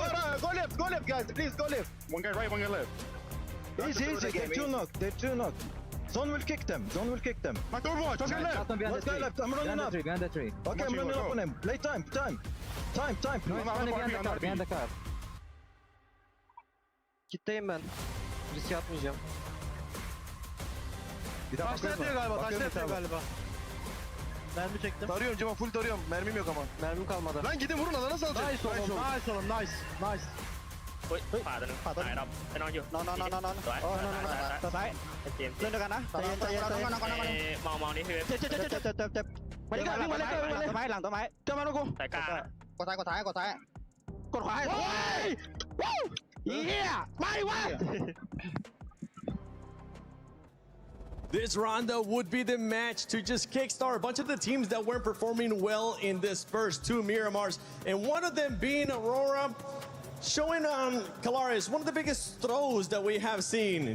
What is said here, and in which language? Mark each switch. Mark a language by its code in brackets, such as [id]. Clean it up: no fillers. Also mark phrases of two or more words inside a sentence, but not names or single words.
[en] Go left, guys. Please, go left. One guy right, one guy left. Easy. They're two knock. Zone will kick them. Back to Overwatch. Let's go left. One guy left. I'm running up. Behind the tree. Watch Okay, I'm running you, up go. on him. Play time. No, Behind the car. [tr] Kitleyim ben. Risk atmayacağım. Taşla yatıyor galiba. Mermi çektim. Tarıyorum Cemal, full tarıyorum. Mermim yok ama. Mermim kalmadı. Lan gidin vurun, alana salacak. Nice oğlum. Nice. [th] ขวาตัวนึงซ้ายดำไปนอนอยู่ นอน สวย ซ้าย เตรียม เล่นด้วยกันนะ มองนี่คือ เจ็บไปเลยวิ่งมาเลยต้นไม้หลังต้นไม้เจ้ามาลูกกู สายกลาง กดซ้ายกดขวาให้โอ้ยเฮียไม่วะ [en] This rondo would be the match to just kickstart a bunch of the teams that weren't performing well in this first 2 Miramars, and one of them being Aurora, showing Kalaris one of the biggest throws that we have seen.